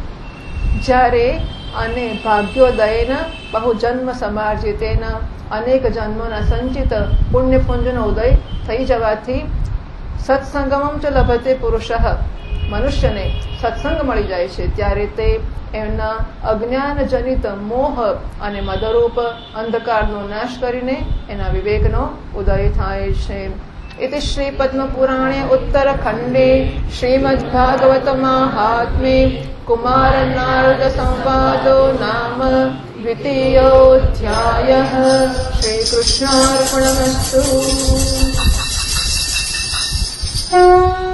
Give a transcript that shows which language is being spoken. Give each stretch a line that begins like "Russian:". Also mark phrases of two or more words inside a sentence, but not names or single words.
Gujarati: જ્યારે અને
Sanskrit: ભાગ્યોદયના બહુ જન્મ સમાર્જિતેના
Gujarati: અનેક જન્મોના સંચિત પુણ્યપુંજનો ઉદય થઈ જવાથી
Sanskrit: સત્સંગમમ ચ લભતે પુરુષ,
Gujarati: મનુષ્યને સત્સંગ મળી જાય છે ત્યારે તે એમના અજ્ઞાનજનિત મોહ અને મદરૂપ અંધકારનો નાશ કરીને એના વિવેકનો ઉદય થાય છે.
Sanskrit: इति श्री पद्म पुराणे उत्तरखंडे श्रीमद् भागवत महात्म्ये कुमार नारद संवादो नाम द्वितीयोऽध्यायः. श्री कृष्णार्पणमस्तु.